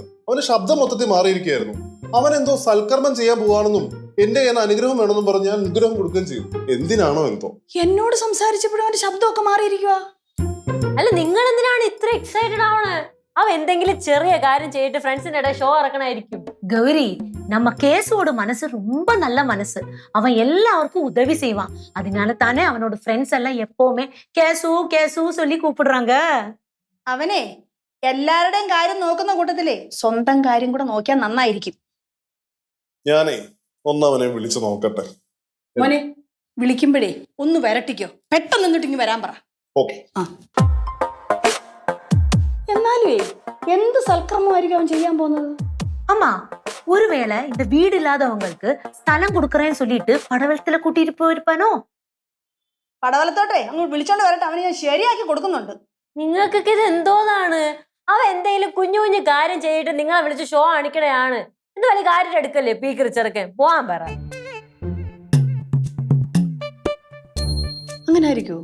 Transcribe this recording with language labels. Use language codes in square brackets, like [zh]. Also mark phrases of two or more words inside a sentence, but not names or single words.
[ml] അവന് ശബ്ദം മൊത്തത്തിൽ മാറിയിരിക്കുകയായിരുന്നു. അവൻ എന്തോ സൽക്കർമ്മം ചെയ്യാൻ പോവാണെന്നും എന്റെ കയ്യിൽ അനുഗ്രഹം വേണമെന്നും പറഞ്ഞ് ഞാൻ അനുഗ്രഹം കൊടുക്കുകയും ചെയ്തു. എന്തിനാണോ എന്തോ എന്നോട് സംസാരിച്ചപ്പോഴും അവന്റെ ശബ്ദമൊക്കെ മാറിയിരിക്കുക. അല്ല, നിങ്ങൾ എന്തിനാണ് ഇത്ര എക്സൈറ്റഡ് ആവണേ? അവ എന്തെങ്കിലും ചെറിയ കാര്യം ചെയ്തിട്ട് ഫ്രണ്ട്സിന്റെ ഇടയിൽ ഷോ ഇറക്കണായിരിക്കും. [ta] கௌரி, நம்ம கேசுவோட மனசு ரொம்ப நல்ல மனசு. அவன் எல்லாருக்கும் உதவி செய்வான். அதனால தானே அவனோட ஃப்ரெண்ட்ஸ் எல்லாம் எப்பவுமே கேசு கேசு சொல்லி கூப்பிடுறாங்க. [ml] അവനെ എല്ലാവരുടെയും കാര്യം നോക്കുന്ന കൂട്ടത്തിലേ സ്വന്തം കാര്യം കൂടെ നോക്കിയാൽ നന്നായിരിക്കും. ഞാനേ ഒന്നവനെ വിളിച്ചു നോക്കട്ടെ. മോനെ, വിളിക്കുമ്പോഴേ ഒന്ന് വരട്ടിക്കോ. പെട്ടെന്ന് നിന്നിട്ട് ഇങ്ങ് വരാൻ പറ. ഓക്കെ. എന്നാലുവേ എന്ത് സൽക്കർമ്മമായിരിക്കും അവൻ ചെയ്യാൻ പോകുന്നത്? [ta] ஆமா, ஒருவேளை இந்த வீடு இல்லாதவங்களுக்கு ஸ்தலம் கொடுக்கறேன்னு சொல்லிட்டு படவலத்துல கூட்டிட்டு போயிருப்பானோ? [ml] പടവലത്തോട്ടെ അങ്ങോട്ട് വിളിച്ചോണ്ട് വരട്ടെ, അവനെ ഞാൻ ശരിയാക്കി കൊടുക്കുന്നുണ്ട്. നിങ്ങൾക്കൊക്കെ ഇത് എന്തോന്നാണ്? അവ എന്തെങ്കിലും കുഞ്ഞു കുഞ്ഞു കാര്യം ചെയ്തിട്ട് നിങ്ങളെ വിളിച്ച് ഷോ കാണിക്കണയാണ്. എന്ത് വലിയ കാര്യം എടുക്കല്ലേ പീക്കറി ചെറുക്കൻ? പോവാൻ പറ. അങ്ങനെ ആയിരിക്കോ?